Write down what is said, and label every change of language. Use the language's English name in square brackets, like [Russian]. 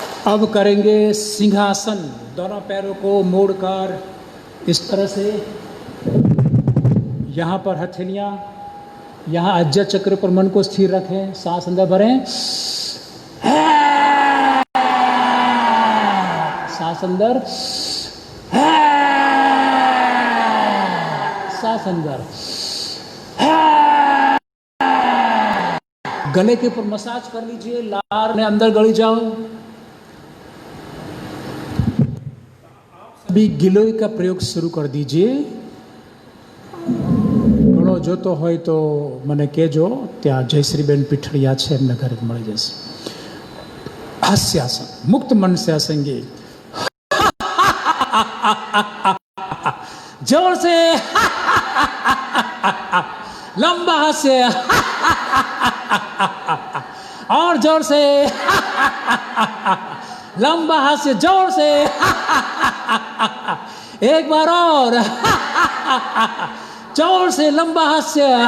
[Hindi] अब करेंगे सिंहासन। दोनों पैरों को मोड़कर इस तरह से, यहाँ पर हथेलियाँ, यहाँ अज्जा चक्र पर मन को स्थिर रखें, सांस अंदर भरें, सांस अंदर, सांस अंदर, गले के ऊपर मसाज कर लीजिए, लार में अंदर गली जाओ। अभी गिलोय का प्रयोग शुरू कर दीजिए। [Gujarati] ઘણો જોતો હોય તો મને કહેજો, ત્યાં જયશ્રીબેન પીઠડિયા છે, એમને ઘરે મળી જશે। [Hindi] હાસ્યાસન, મુક્ત मन से हंसेंगे, जोर से लंबा हास्य, और जोर से लंबा हास्य, जोर से एक बार और जोर से लंबा हास्य।